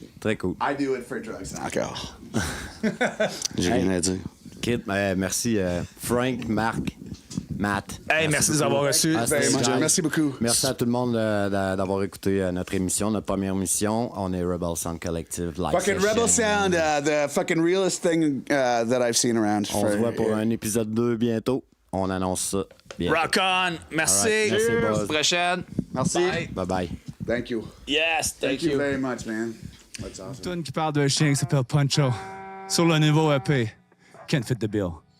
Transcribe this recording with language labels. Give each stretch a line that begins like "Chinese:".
French: Très cool.
English: I do it for drugs. Encore.
French: J'ai rien à dire. Kit, merci Frank, Marc, Matt. Hey, merci de nous avoir reçus. Merci beaucoup. Merci à tout le monde d'avoir écouté notre émission, notre première émission. On est Rebel Sound Collective Live
English: Fucking Session. Rebel Sound, the fucking realest thing that I've seen around.
French: On se voit pour un épisode 2 bientôt. On annonce ça bientôt. Rock on! Merci! Alright, merci, Buzz. Prochaine! Merci.
English: Bye. Bye-bye. Thank you. Yes, Thank you very much, man. That's awesome.
French: Tune qui parle d'un chien qui s'appelle Poncho. Sur le niveau EP, Can't Fit the Bill.